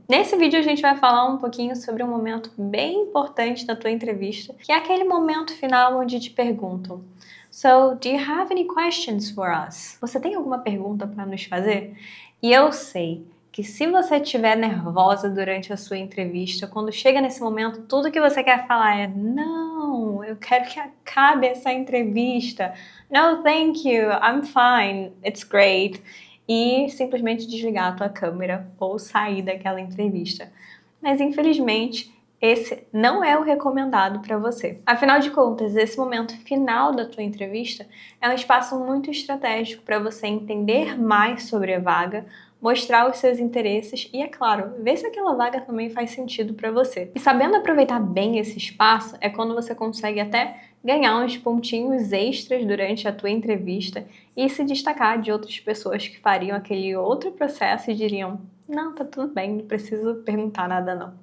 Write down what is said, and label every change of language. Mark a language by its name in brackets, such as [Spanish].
[Portuguese] Nesse vídeo a gente vai falar um pouquinho sobre um momento bem importante da tua entrevista, que é aquele momento final onde te perguntam: [English] So, do you have any questions for us? [Portuguese] Você tem alguma pergunta para nos fazer? E eu sei que se você estiver nervosa durante a sua entrevista, quando chega nesse momento, tudo que você quer falar é: não, eu quero que acabe essa entrevista. [English] No, thank you, I'm fine, it's great. [Portuguese] E simplesmente desligar a tua câmera ou sair daquela entrevista. Mas infelizmente, esse não é o recomendado para você. Afinal de contas, esse momento final da tua entrevista é um espaço muito estratégico para você entender mais sobre a vaga, mostrar os seus interesses e, é claro, ver se aquela vaga também faz sentido para você. E sabendo aproveitar bem esse espaço é quando você consegue até ganhar uns pontinhos extras durante a tua entrevista e se destacar de outras pessoas que fariam aquele outro processo e diriam: não, tá tudo bem, não preciso perguntar nada não.